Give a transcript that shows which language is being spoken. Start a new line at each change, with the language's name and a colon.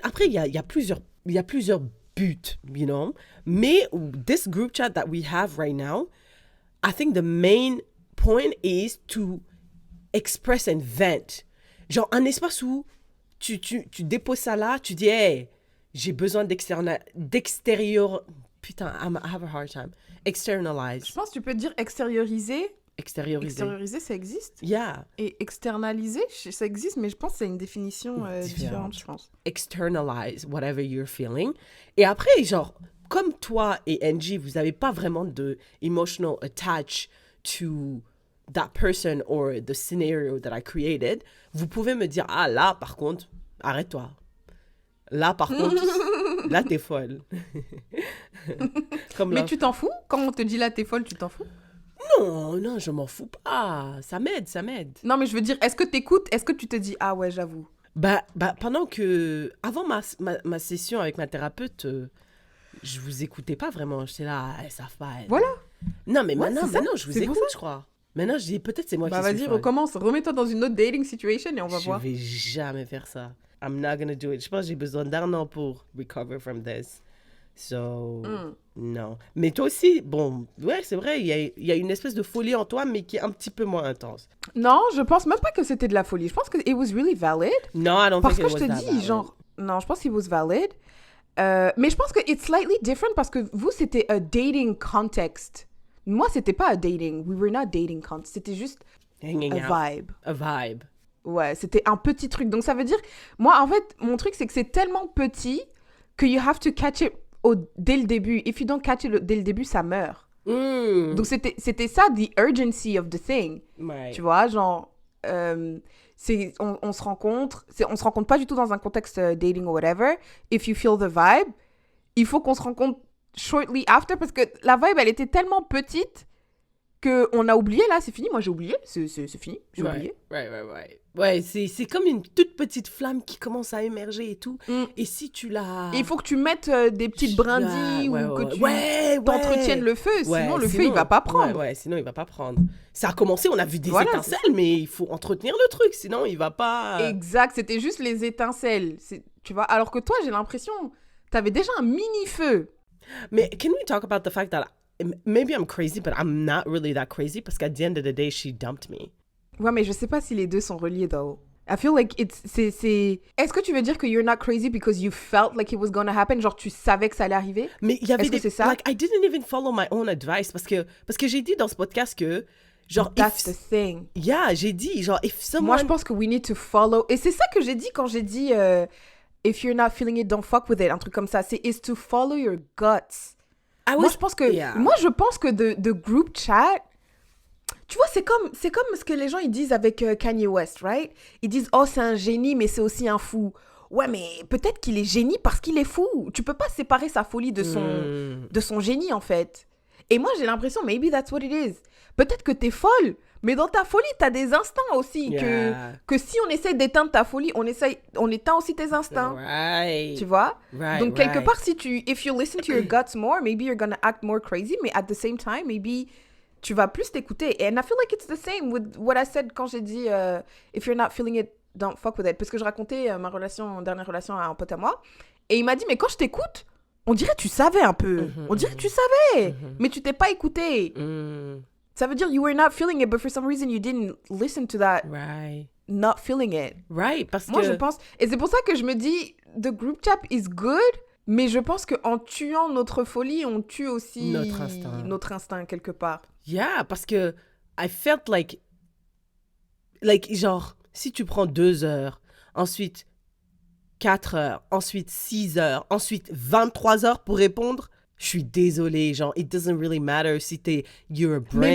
French: Après, il y a plusieurs buts,
English: you know?
French: Mais
English: this group chat that we have right now, I think the main point is to express and vent.
French: Genre, un espace où tu déposes ça là, tu dis, hey, j'ai besoin d'extérieur...
English: Putain, I have a hard time. Externalize.
French: Je pense que tu peux dire extérioriser. Extérioriser. Extérioriser, ça existe.
English: Yeah.
French: Et externaliser, ça existe, mais je pense que c'est une définition différente, je pense.
English: Externalize whatever you're feeling.
French: Et après, genre, comme toi et Angie, vous n'avez pas vraiment de
English: emotional attach to that person or the scenario that I created,
French: vous pouvez me dire, ah là, par contre, arrête-toi. Là, par contre, là, t'es folle. Mais là. Tu t'en fous? Quand on te dit là, t'es folle, tu t'en fous? Non, je m'en fous pas. Ça m'aide. Non, mais je veux dire, est-ce que t'écoutes? Est-ce que tu te dis, ah ouais, j'avoue? Bah, pendant que... Avant ma session avec ma thérapeute, je vous écoutais pas vraiment. J'étais là, elles savent pas. Voilà. Non, mais maintenant, je vous écoute, je crois. Maintenant, je dis, peut-être c'est moi qui suis vas-y, recommence. Remets-toi dans une autre dating situation et on va voir. Je vais jamais faire ça.
English: I'm not gonna do it.
French: Je pense que j'ai besoin d'1 an pour
English: recover from this.
French: So, non. Mais toi aussi, bon, ouais, c'est vrai, il y a une espèce de folie en toi, mais qui est un petit peu moins intense. Non, je pense même pas que c'était de la folie. Je pense que
English: it was really valid. No, I don't think it was that valid.
French: Parce que je te dis, genre, non, je pense qu'il
English: was valid.
French: Mais je pense que
English: it's slightly different
French: parce que vous, c'était
English: a dating context.
French: Moi, c'était pas
English: a dating. We were not dating context.
French: C'était juste
English: hanging a out. vibe. A vibe.
French: Ouais, c'était un petit truc. Donc, ça veut dire... Moi, en fait, mon truc, c'est que c'est tellement petit que
English: you have to catch it
French: dès le début.
English: If you don't catch it
French: dès le début, ça meurt. Donc, c'était ça,
English: the urgency of the thing.
French: Ouais. Tu vois, genre... on se rencontre. On se rencontre pas du tout dans un contexte dating
English: or whatever. If you feel the vibe,
French: il faut qu'on se rencontre
English: shortly after
French: parce que la vibe, elle était tellement petite qu'on a oublié, là, c'est fini. Moi, j'ai oublié. C'est fini. J'ai oublié. Ouais, c'est comme une toute petite flamme qui commence à émerger et tout. Et si tu l'as... Et il faut que tu mettes des petites brindilles ou que tu t'entretiennes le feu. Sinon, le feu, il va pas prendre. Ouais, sinon, il va pas prendre. Ça a commencé, on a vu des étincelles, mais il faut entretenir le truc. Sinon, il va pas... Exact, c'était juste les étincelles. Tu vois, alors que toi, j'ai l'impression, t'avais déjà un mini-feu.
English: Mais can we talk about the fact that maybe I'm crazy, but I'm not really that crazy
French: parce qu'à
English: the end of the day, she dumped me.
French: Ouais, mais je sais pas si les deux sont reliés, though.
English: I feel like
French: c'est... Est-ce que tu veux dire que
English: you're not crazy because you felt like it was gonna happen?
French: Genre, tu savais que ça allait arriver? Mais il y avait Est-ce que c'est ça?
English: Like, I didn't even follow my own advice
French: parce que j'ai dit dans ce podcast que... Genre,
English: that's the thing.
French: Yeah, j'ai dit, genre, if someone... Moi, je pense que
English: we need to follow...
French: Et c'est ça que j'ai dit quand j'ai dit...
English: if you're not feeling it, don't fuck with it.
French: Un truc comme ça. C'est
English: is to follow your guts.
French: Moi, je pense que de group chat... Tu vois, c'est comme ce que les gens ils disent avec Kanye West, right? Ils disent, oh, c'est un génie, mais c'est aussi un fou. Ouais, mais peut-être qu'il est génie parce qu'il est fou. Tu peux pas séparer sa folie de son génie, en fait. Et moi, j'ai l'impression,
English: maybe that's what it is.
French: Peut-être que t'es folle, mais dans ta folie, t'as des instincts aussi. Que si on essaie d'éteindre ta folie, on éteint aussi tes instincts.
English: Right.
French: Tu vois? Donc, quelque part,
English: if you listen to your guts more, maybe you're gonna act more crazy, mais at the same time, maybe...
French: tu vas plus t'écouter.
English: And I feel like it's the same with what I said
French: quand j'ai dit
English: if you're not feeling it, don't fuck with it.
French: Parce que je racontais ma dernière relation à un pote à moi. Et il m'a dit, mais quand je t'écoute, on dirait que tu savais un peu. On dirait que tu savais. Mais tu t'es pas écouté. Ça veut dire
English: you were not feeling it, but for some reason you didn't listen to that. Right. Not feeling it. Right, parce
French: moi, je pense... Et c'est pour ça que je me dis,
English: the group chat is good.
French: Mais je pense qu'en tuant notre folie, on tue aussi notre instinct quelque part. Yeah, parce que
English: I felt like
French: genre, si tu prends 2 heures, ensuite 4 heures, ensuite 6 heures, ensuite 23 heures pour répondre, je suis désolée, genre,
English: it doesn't really matter
French: si
English: you're a brain surgeon.